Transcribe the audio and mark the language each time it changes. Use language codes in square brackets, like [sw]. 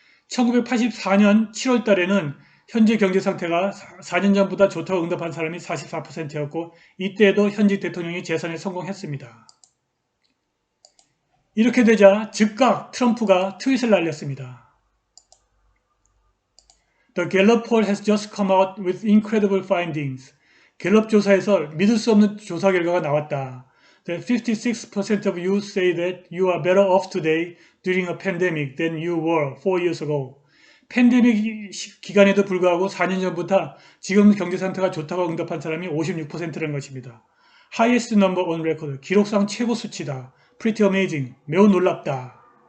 [ko] 1984년 7월 달에는 현재 경제 상태가 4년 전보다 좋다고 응답한 사람이 44%였고 이때에도 현직 대통령이 재선에 성공했습니다. 이렇게 되자 즉각 트럼프가 트윗을 날렸습니다. [en] The Gallup poll has just come out with incredible findings. [ko] 갤럽 조사에서 믿을 수 없는 조사 결과가 나왔다. [en] That 56% of you say that you are better off today during a pandemic than you were 4 years ago. [ko] 팬데믹 기간에도 불구하고 4년 전부터 지금 경제 상태가 좋다고 응답한 사람이 56%라는 것입니다. [en] Highest number on record. [ko] 기록상 최고 수치다. [en] Pretty amazing. [ko] 매우 놀랍다.